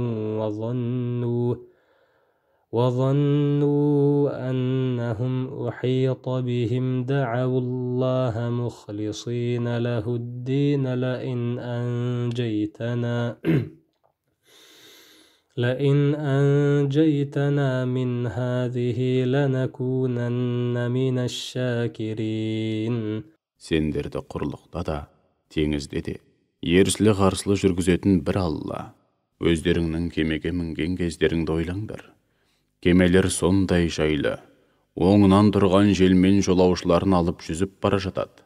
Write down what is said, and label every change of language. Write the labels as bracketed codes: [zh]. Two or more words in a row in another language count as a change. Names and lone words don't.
[ar] وظنوا أنهم أحيط بهم دعوا الله مخلصين له الدين لئن أنجيتنا من هذه لنكونن من الشاكرين. [kk] Сендерді құрлықта да, теңізде де, ерсілі-қарсылы жүргізетін бір Алла. Өздеріңнің кемеге мінген кездеріңді ойлаңдар. Кемелер сондай жайлы, оңынан тұрған желмен жолаушыларын алып жүзіп бара жатады.